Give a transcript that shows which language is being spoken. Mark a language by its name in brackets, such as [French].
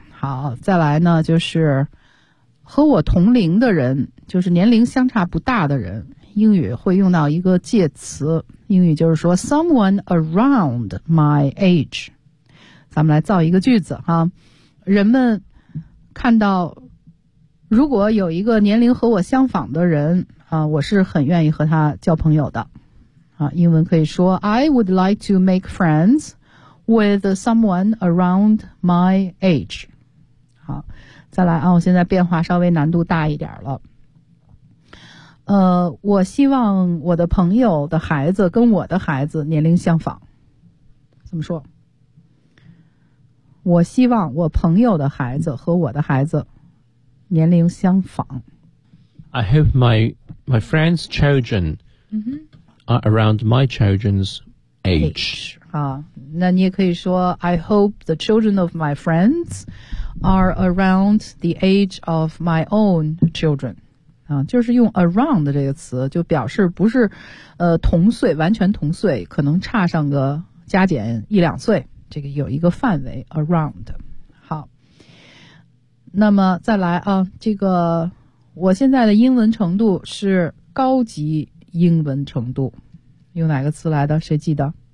[Chinese] 好，再来呢，就是和我同龄的人，就是年龄相差不大的人，英语会用到一个介词，英语就是说 [English] someone around my age。 [Chinese] 咱们来造一个句子哈，人们看到如果有一个年龄和我相仿的人啊，我是很愿意和他交朋友的。啊，英文可以说 [English] I would like to make friends with someone around my age。 [Chinese] 好，再来啊，我现在变化稍微难度大一点了。我希望我的朋友的孩子跟我的孩子年龄相仿。怎么说？我希望我朋友的孩子和我的孩子年龄相仿。 [English] I hope my friend's children are around my children's age. [Chinese] 啊，那你也可以说 [English] I hope the children of my friends are around the age of my own children. [Chinese] 啊，就是用 around 这个词，就表示不是同岁，完全同岁，可能差上个加减一两岁。这个有一个范围 around。好，那么再来啊，这个我现在的英文程度是高级英文程度，用哪个词来的，谁记得？